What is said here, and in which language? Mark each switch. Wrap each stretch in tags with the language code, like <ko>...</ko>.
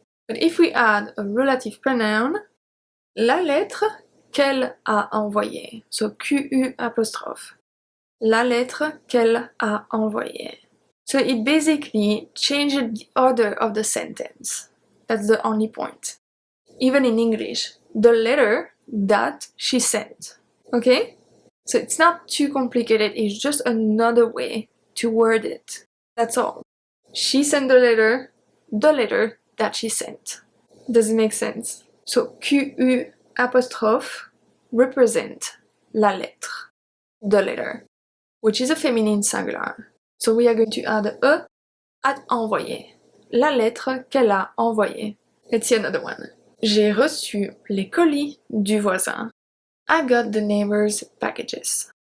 <en>But if we add a relative pronoun,</en> <fr>la lettre qu'elle a envoyée.</fr> <en>So QU apostrophe.</en> <fr>La lettre qu'elle a envoyée.</fr> <en>So it basically changes the order of the sentence. That's the only point. Even in English, the letter that she sent. Okay? So it's not too complicated, it's just another way to word it. That's all. She sent the letter that she sent. Does it make sense? So QU apostrophe represent</en> <fr>la lettre,</fr> <en>the letter, which is a feminine singular. So we are going to add a at envoyer.</en> <fr>La lettre qu'elle a envoyée.</fr> <en>Let's see another one.</en> <fr>J'ai reçu les colis du voisin.</fr> <en>I got the neighbor's packages.</en>